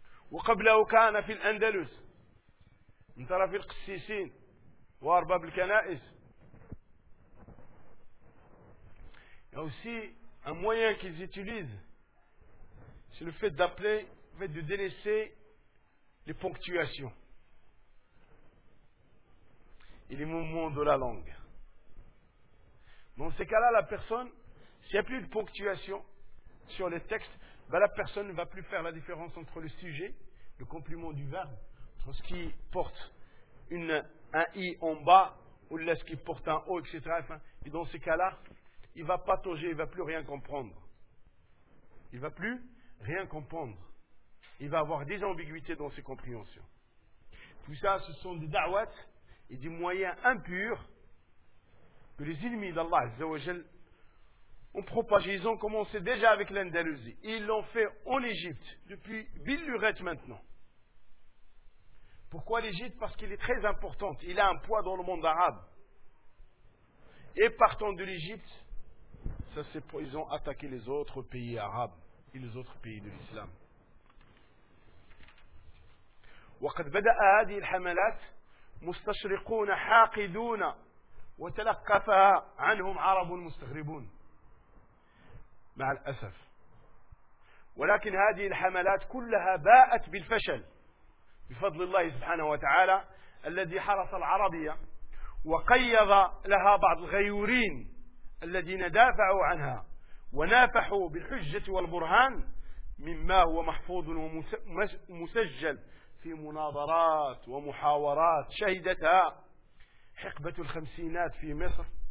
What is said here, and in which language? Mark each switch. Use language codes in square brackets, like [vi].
[ar] وقبله كان في الاندلس من طرف القسيسين وارباب الكنائس يا [fr] aussi un moyen qu'ils utilisent c'est le fait d'appeler le fait de délaisser les ponctuations et les mouvements de la langue. Dans ces cas-là, la personne, s'il n'y a plus de ponctuation sur les textes, ben la personne ne va plus faire la différence entre le sujet, le complément du verbe, entre ce qui porte un « i » en bas, ou ce qui porte un « o », etc. Et dans ces cas-là, il ne va pas toger, il ne va plus rien comprendre. Il ne va plus rien comprendre. Il va avoir des ambiguïtés dans ses compréhensions. Tout ça, ce sont des « da'wat » et des moyens impurs que les ennemis d'Allah Azzawajal ont propagé. Ils ont commencé déjà avec l'Andalousie. Ils l'ont fait en Égypte, depuis Billurette maintenant. Pourquoi l'Égypte? Parce qu'il est très important. Il a un poids dans le monde arabe. Et partant de l'Égypte, ça c'est pour, ils ont attaqué les autres pays arabes et les autres pays de l'islam. [ar] وقد بدأ هذه الحملات مستشرقون حاقدون وتلقفها عنهم عرب مستغربون مع الأسف ولكن هذه الحملات كلها باءت بالفشل بفضل الله سبحانه وتعالى الذي حرس العربية وقيض لها بعض الغيورين الذين دافعوا عنها ونافحوا بالحجة والبرهان مما هو محفوظ ومسجل في مناظرات ومحاورات شهدتها حقبة الخمسينات في مصر